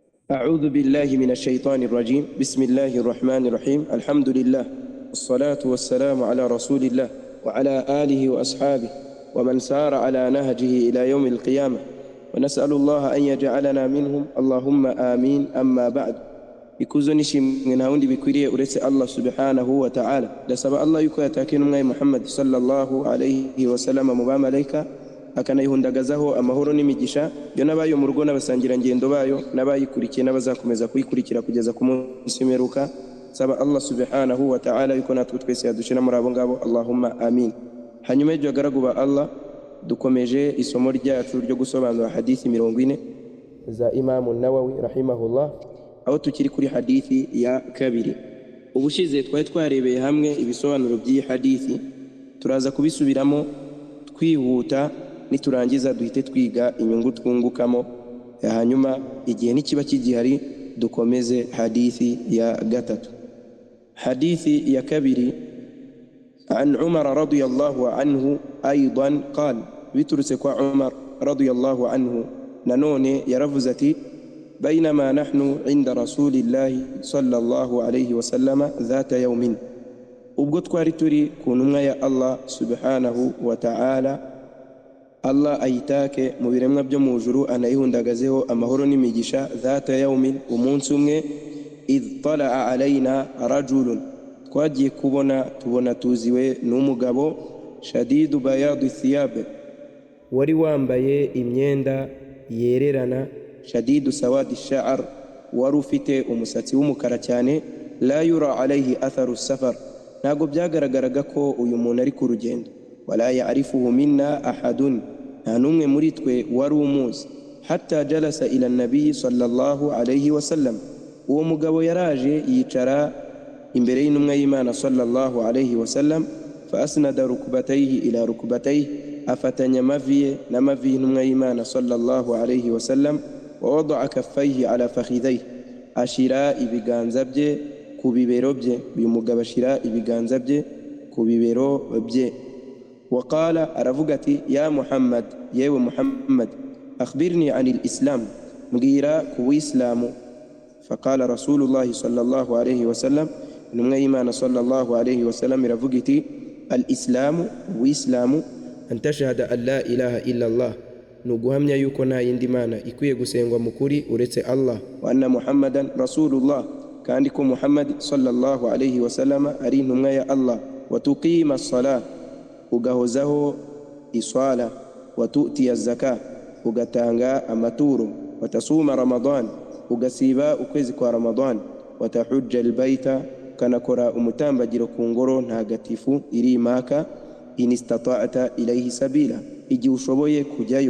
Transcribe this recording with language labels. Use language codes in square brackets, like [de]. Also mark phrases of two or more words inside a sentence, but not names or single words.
[ar] أعوذ بالله من الشيطان الرجيم. بسم الله الرحمن الرحيم. الحمد لله والصلاة والسلام على رسول الله وعلى آله وأصحابه ومن سار على نهجه إلى يوم القيامة، ونسأل الله أن يجعلنا منهم، اللهم آمين. أما بعد، [rw] ikuzo nishimwe nta wundi bikwiriye uretse Allah [ar] سبحانه وتعالى. [rw] Ndasaba Allah yuko yatakira umwami Muhammad [ar] صلى الله عليه وسلم [rw] mu bamalayika, akanayihundagazaho amahoro n'imigisha yo nabayo mu rugo n'abasangira ngendo bayo n'abayikurikiye n'abazakomeza kuyikurikira kugeza ku munsi w'imperuka. Saba Allah [ar] سبحانه وتعالى [rw] yuko natwe twese yadushira muri abo ngabo, [ar] اللهم آمين. [rw] Hanyuma y'ibyo agaragu ba Allah, dukomeje isomo ryacu ryo gusobanura hadithi 40 za Imam an-Nawawi rahimahullah, aho tukiri kuri hadithi ya kabiri. Ubushize twari twarebeye hamwe ibisobanuro by'iyi hadithi, turaza kubisubiramo twihuta, niturangiza duhite twiga inyungu twungukamo, hanyuma igihe nikiba kigihari dukomeze hadithi ya gatatu. Hadithi ya kabiri, [ar] عن عمر رضي الله عنه أيضا قال, [rw] biturutse kwa Umar [ar] رضي الله عنه [rw] nanone yaravuze ati: [ar] بينما نحن عند رسول الله صلى الله عليه وسلم ذات يوم. [rw] ubwo twari turi ku ntumwa ya Allah [ar] سبحانه وتعالى, [rw] Allah ayitake mu biremwa byo mu juru anayihundagazeho amahoro n'imigisha. [ar] ذات يوم, [rw] umunsi umwe, [ar] إذ طلع علينا رجل, [rw] twagiye tubona tuziwe n'umugabo, [ar] شديد بياض الثياب, [rw] wari wambaye imyenda yererana, [ar] شديد سواد الشعر, [rw] wari ufite umusatsi w'umukara cyane, [ar] لا يرى عليه أثر السفر, [rw] ntago byagaragaraga ko uyu muntu ari ku rugendo, [ar] ولا يعرفه منا أحد, [rw] nta n'umwe muri twe wari umuzi. [ar] حتى جلس إلى النبي صلى الله عليه وسلم, [rw] uwo mugabo yaraje yicara imbere y'intumwa y'Imana [ar] صلى الله عليه وسلم, فأسند ركبتيه إلى ركبتيه, [rw] afatanya amavi n'amavi y'intumwa y'Imana [ar] صلى الله عليه وسلم, ووضع كفيه على فخذيه, [rw] ashira ibiganza bye ku bibero bye. uyu mugabo ashira ibiganza bye ku bibero bye. Waqala, aravuga ati: [ar] يا محمد, [rw] yewe Muhammad, [ar] أخبرني عن الإسلام, [rw] mbwira ku Islamu. [ar] فقال رسول الله صلى الله عليه وسلم, [rw] intumwa y'Imana [ar] صلى الله عليه وسلم [rw] iravuga iti: [ar] الإسلام, [rw] uislamu, [ar] أن تشهد أن لا إله إلا الله, [rw] nuguhamya yuko nta yindi mana ikwiye gusengwa mukuri uretse Allah, [ar] وأن محمدا [rw] Rasulullah, kandi ko Muhammad [ar] صلى الله عليه وسلم [rw] ari intumwa ya Allah, [ar] وتقيم الصلاة, [rw] ugahozaho iswala, [ar] وتؤتي الزكاة, [rw] ugatanga amaturo, [ar] وتصوم رمضان, [rw] ugasiba ukwezi kwa Ramadan, [ar] وتحج البيت, [rw] kanakora umutambagiro ku ngoro ntagatifu iri Maka, [ar] إن استطعت إليه سبيلا, [rw] igihe ushoboye kujyayo.